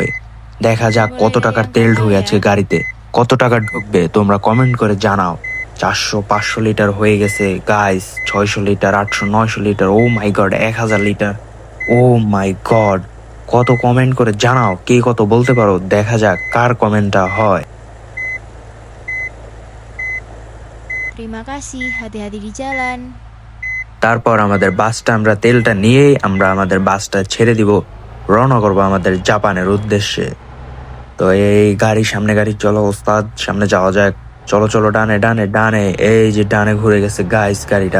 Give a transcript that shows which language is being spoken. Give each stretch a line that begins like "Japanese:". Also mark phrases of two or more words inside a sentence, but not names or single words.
Bangla: দেখা যাক কত টাকার তেল ঢুকে আছে গাড়িতে, কত টাকা ঢুকবে তোমরা কমেন্ট করে জানাও। 400-500 লিটার হয়ে গেছে গাইস, 600 লিটার, 800-900 লিটার,
English: oh my god
Bangla: 1000 লিটার,
English: oh my god.
Bangla: কত কমেন্ট করে জানাও, কে কত বলতে পারো। দেখা যাক কার কমেন্টটা হয়।
Indonesian: Terima kasih, hati-hati di jalan.
Bangla: তারপর আমাদের বাসটা, আমরা তেলটা নিয়ে আমরা আমাদের বাসটা ছেড়ে দিব, রওনা করবো আমাদের জাপানের উদ্দেশ্যে। তো এই গাড়ি, সামনে গাড়ি, চলো ওস্তাদ সামনে যাওয়া যাক। চলো চলো, ডানে ডানে ডানে, এই যে ডানে ঘুরে গেছে গাইস গাড়িটা।